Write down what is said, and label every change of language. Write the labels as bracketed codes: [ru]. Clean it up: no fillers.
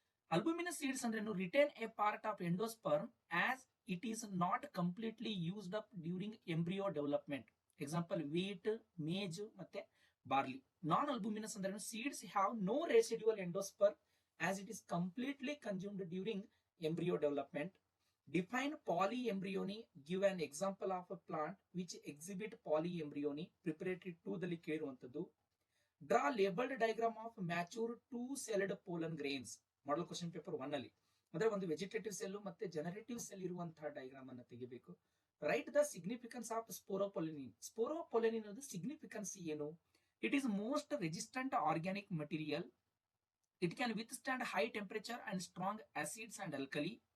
[en] Albuminous seeds ಅಂದ್ರೆ retain a part of endosperm as it is not completely used up during embryo development. Example wheat, maize ಮತ್ತೆ barley. Non albuminous ಅಂದ್ರೆ seeds have no residual endosperm as it is completely consumed during embryo development. Define polyembryony. Give an example of a plant which exhibit polyembryony preparatory to the [kn] ಕೇಳುವಂತದ್ದು. [en] Draw labeled diagram of mature two-celled pollen grains. [kn] Model question paper 1 ಅಲ್ಲಿ ಅಂದ್ರೆ ಒಂದು vegetative cell ಮತ್ತೆ generative cell ಇರುವಂತಹ diagram ಅನ್ನು ತೆಗಿಬೇಕು. [en] Write the significance of sporopollenin. Sporopollenin [kn] ಅನ್ನೋದು significance ಏನು? [en] It is most resistant organic material. It can withstand high temperature and strong acids and alkali.